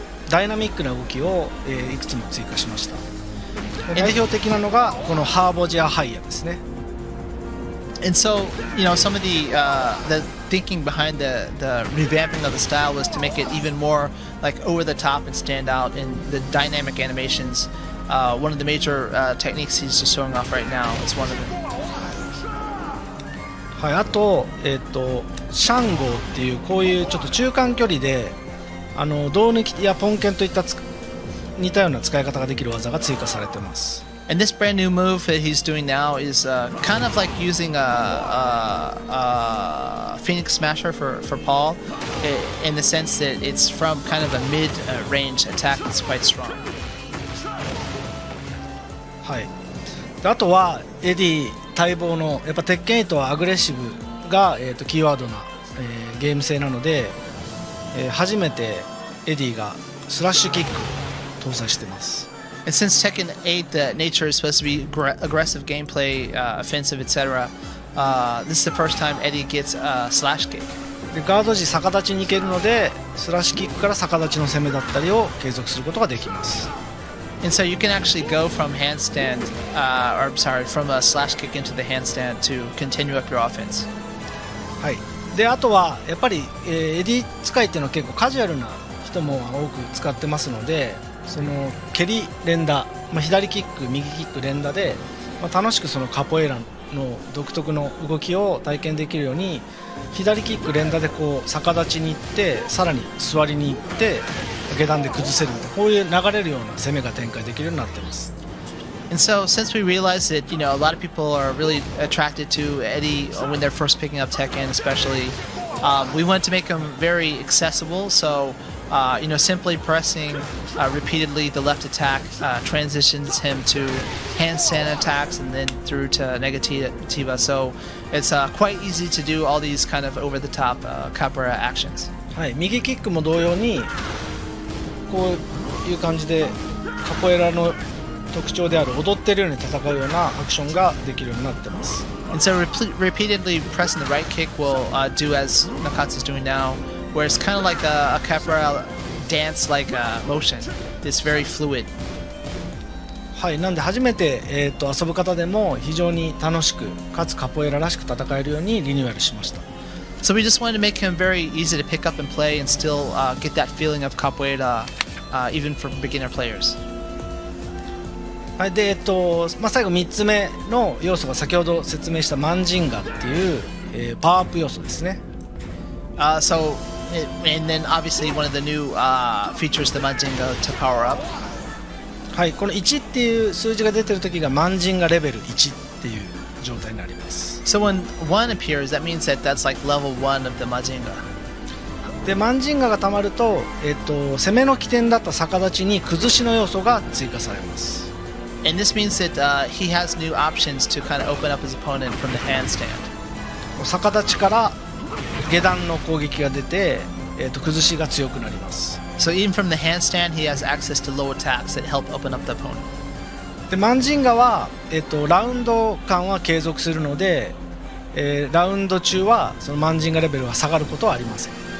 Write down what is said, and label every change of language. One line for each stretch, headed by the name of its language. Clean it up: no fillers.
Japanese: ダイナミックな動きを、いくつも追加しました。代表的なのがこのハーボジアハイヤですね。
English: And so, some of the thinking behind the revamping of the style was to make it even more like over the top and stand out in the dynamic animations. One of the major techniques he's just showing off right now is one of them.
Japanese: はい、あと、シャンゴーっていうこういうちょっと中間距離で胴抜きやポンケンといった似たような使い方ができる技が追加されてます。
English: And this brand new move that he's doing now is kind of like using a Phoenix Smasher for Paul, in the sense that it's from kind of a mid-range attack that's quite strong.
Japanese: はい。であとはエディ待望のやっぱ鉄拳8はアグレッシブが、キーワードな、ゲーム性なので、初めてエディがスラッシュキックを搭載してます。
English: And since Tekken 8, the nature is supposed to be aggressive gameplay, offensive, etc., this is the first time Eddie gets a slash kick.
Japanese: でガード時逆立ちに行けるのでスラッシュキックから逆立ちの攻めだったりを継続することができます。
English: And so you can actually go from handstand, from a slash kick into the handstand to continue up your offense.
Japanese: はい。であとはやっぱり、エディ使いっていうのは結構カジュアルな人も多く使ってますので、その蹴り連打、左キック右キック連打で、楽しくそのカポエラの独特の動きを体験できるように左キック連打でこう逆立ちに行ってさらに座りに行って下段で崩せるみたいなこういう流れるような攻めが展開できるようになっています。
English: And so, since we realized that a lot of people are really attracted to Eddie when they're first picking up Tekken, especially, we wanted to make him very accessible. So, simply pressing repeatedly the left attack transitions him to handstand attacks and then through to Negativa. So, it's quite easy to do all these kind of over-the-top capoeira actions.
Japanese: はい、右キックも同様にこういう感じでカポエラの特徴である踊ってるように戦うようなアクションができるようになってます。
English: And so repeatedly pressing the right kick will do as Nakatsu's doing now, where it's kind of like a capoeira dance-like motion. It's very fluid.
Japanese: はい、なんで初めて、遊ぶ方でも非常に楽しくかつカポエラらしく戦えるようにリニューアルしました。
English: So we just wanted to make him very easy to pick up and play and still get that feeling of capoeira even for beginner players.
Japanese: はい、で最後3つ目の要素が先ほど説明したマンジンガっていう、パワーアップ要素ですね。
English: So, and then obviously one of the new features, the Manjinga to power up.
Japanese: はい、この1っていう数字が出てる時がマンジンガレベル1っていう状態になります。
English: So when 1 appears, that means that that's like level 1 of the Manjinga.
Japanese: でマンジンガがたまると、攻めの起点だった逆立ちに崩しの要素が追加されます。
English: And this means that he has new options to kind of open up his opponent from the handstand.
Japanese: 逆立ちから下段の攻撃が出て、崩しが強くなります。
English: So even from the handstand, he has access to low attacks that help open up the opponent.
Japanese: でマンジンガは、ラウンド間は継続するので、ラウンド中はそのマンジンガレベルが下がることはありません。